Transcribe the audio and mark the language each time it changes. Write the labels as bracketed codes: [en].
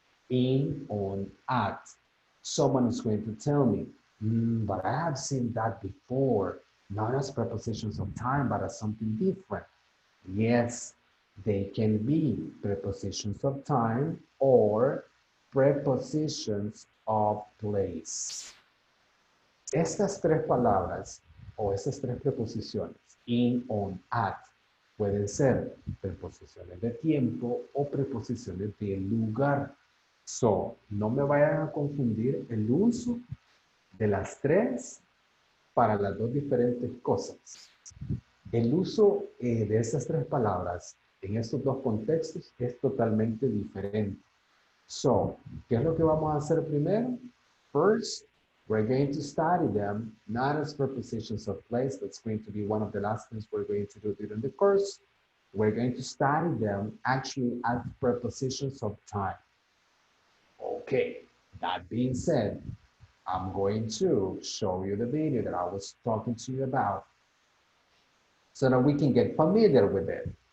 [en] In, on, at. Someone is going to tell me, but I have seen that before, not as prepositions of time, but as something different. Yes, they can be prepositions of time or prepositions of place. [es] Estas tres palabras o estas tres preposiciones, in, on, at, pueden ser preposiciones de tiempo o preposiciones de lugar. So, no me vayan a confundir el uso de las tres para las dos diferentes cosas. El uso de estas tres palabras en estos dos contextos es totalmente diferente. So, ¿qué es lo que vamos a hacer primero? [en] First, we're going to study them not as prepositions of place. That's going to be one of the last things we're going to do during the course. We're going to study them actually as prepositions of time. Okay, that being said, I'm going to show you the video that I was talking to you about so that we can get familiar with it.